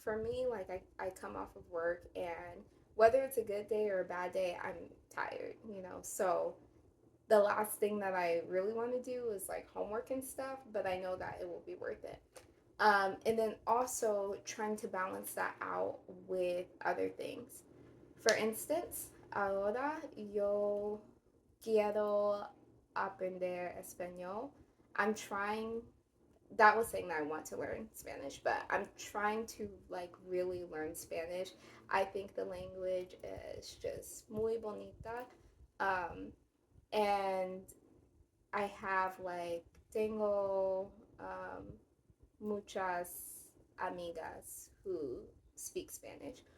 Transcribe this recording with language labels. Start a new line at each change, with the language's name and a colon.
English: For me, like I come off of work, and whether it's a good day or a bad day, I'm tired. So the last thing that I really want to do is like homework and stuff, but I know that it will be worth it. And then also trying to balance that out with other things. For instance,
Spanish: ahora yo quiero aprender español.
English: I'm trying, that was saying that I want to learn Spanish, but I'm trying to like really learn Spanish. I think the language is just
Spanish: muy bonita.
English: Um, and I have like,
Spanish: tengo muchas amigas
English: who speak Spanish.